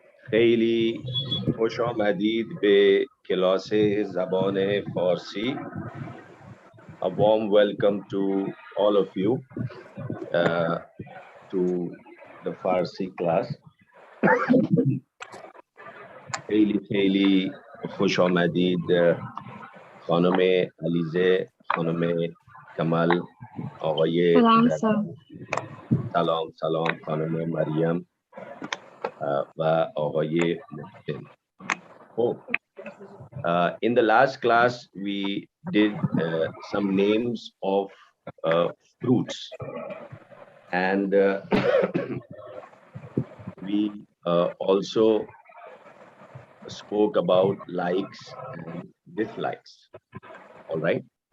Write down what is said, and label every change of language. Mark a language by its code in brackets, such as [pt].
[fa] خیلی خوش آمدید به کلاس زبان فارسی. [en] A warm welcome to all of you to the Farsi class. [fa] خیلی خوش آمدید خانم علیزه، خانم کمال، آقای سلام خانم مریم و آقای محسن. [en] In the last class, we did some names of fruits, and we also spoke about likes and dislikes. All right.